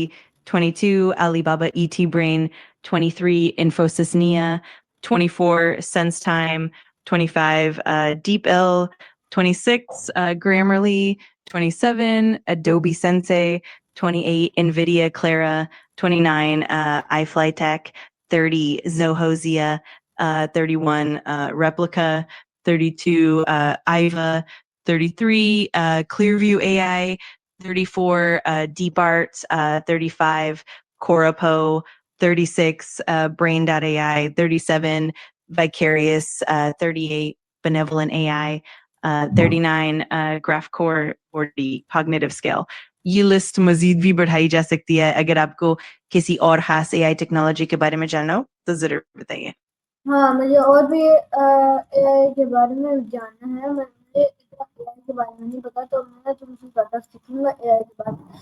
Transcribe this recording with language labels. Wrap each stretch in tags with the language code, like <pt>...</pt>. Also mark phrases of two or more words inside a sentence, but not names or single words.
<ur>22، علی بابا ای ٹی برین 23، انفوسس نیا 24، سینس ٹائم 25، ڈیپ ایل 26، گرامرلی 27، ایڈوبی سینسے 28، انویڈیا کلیرا 29، آئی فلائی ٹیک 30، Zoho Zia 31، Replica 32، Iva 33، Clearview AI 34 DeepArt, 35 Corapo, 36 Brain.ai, 37 Vicarious, 38 Benevolent AI, 39 GraphCore 40 Cognitive Scale. یہ لسٹ مزید بھی بڑھائی جا سکتی ہے. اگر آپ کو کسی اور خاص</ur> <en>AI technology</en> <ur>کے بارے میں جاننا ہو تو ضرور بتائیے. ہاں مجھے اور بھی اے آئی کے بارے میں جاننا ہے. مجھے اتنا اے آئی کے بارے میں نہیں پتا تو میں تم سے زیادہ سیکھوں گا اے آئی کے بارے میں.</ur>